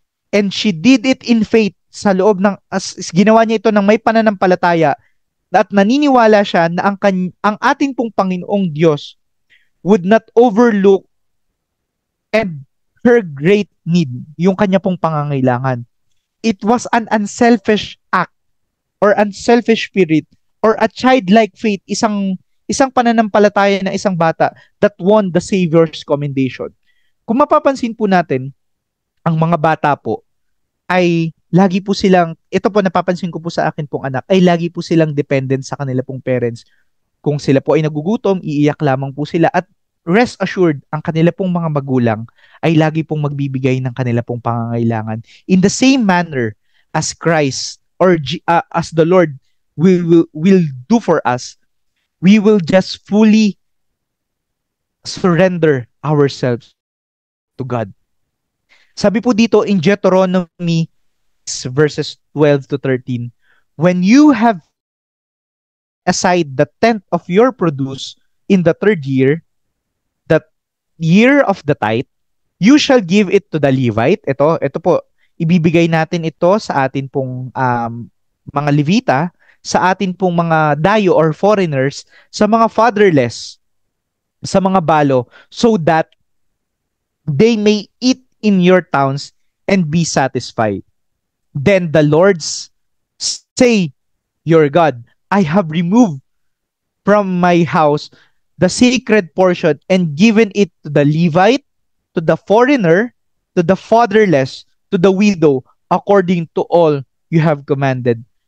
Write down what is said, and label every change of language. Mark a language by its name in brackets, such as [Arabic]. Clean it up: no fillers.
[English] And she did it in faith [Filipino] sa loob ng ginawa niya ito ng may pananampalataya at naniniwala siya na ang ating pong Panginoong Diyos [English] would not overlook and her great need, [Filipino] yung kanya pong pangangailangan. [English] It was an unselfish act or unselfish spirit or a childlike faith, [Filipino] isang pananampalataya ng isang bata [English] that won the Savior's commendation. [Filipino] Kung mapapansin po natin, ang mga bata po ay lagi po silang, ito po napapansin ko po sa akin pong anak, ay lagi po silang dependent sa kanila pong parents. Kung sila po ay nagugutom, iiyak lamang po sila at [English] rest assured, [Filipino] ang kanila pong mga magulang ay lagi pong magbibigay ng kanila pong pangangailangan. [English] In the same manner as Christ or as the Lord will do for us, we will just fully surrender ourselves to God. [Filipino] Sabi po dito [English] in Deuteronomy verses 12 to 13, when you have aside the tenth of your produce in the third year, the year of the tithe, you shall give it to the Levite. [Filipino] Ito po, ibibigay natin ito sa atin pong mga Levita, sa atin pong mga dayo or foreigners, sa mga fatherless, sa mga balo, [English] so that they may eat in your towns and be satisfied. Then the Lord's say, your God, I have removed from my house the sacred portion and given it to the Levite, to the foreigner, to the fatherless, to the widow, according to all you have commanded.